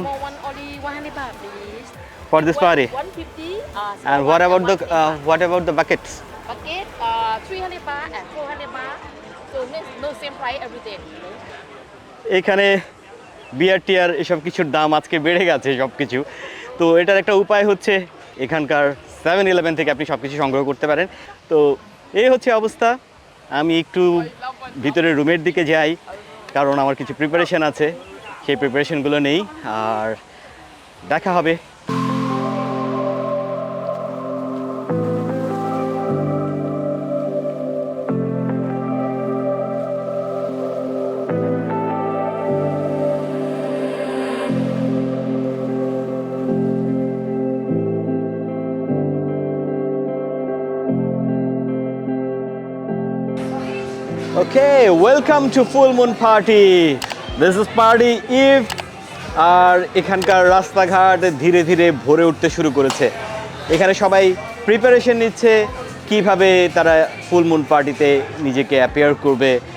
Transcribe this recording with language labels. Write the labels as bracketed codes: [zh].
[en] Small one only 100 baht, please. for this party. 150. And what about the buckets? Bucket? 300 baht and 400 baht. So no same price everything. [bn] এখানে বিয়ার টিয়ার এসব কিছুর দাম আজকে বেড়ে গেছে সব কিছু। তো এটার একটা উপায় হচ্ছে এখানকার 7-Eleven থেকে আপনি সব কিছু সংগ্রহ করতে পারেন। তো এই হচ্ছে অবস্থা। আমি একটু ভিতরে রুমের দিকে যাই, কারণ আমার কিছু প্রিপারেশন আছে, সেই প্রিপারেশনগুলো নেই, আর দেখা হবে। [en] Okay, welcome to Full Moon Party. This is Party Eve. [bn] আর এখানকার রাস্তাঘাট ধীরে ধীরে ভরে উঠতে শুরু করেছে। এখানে সবাই প্রিপারেশন নিচ্ছে কিভাবে তারা ফুল মুন পার্টিতে নিজেকে অ্যাপিয়ার করবে।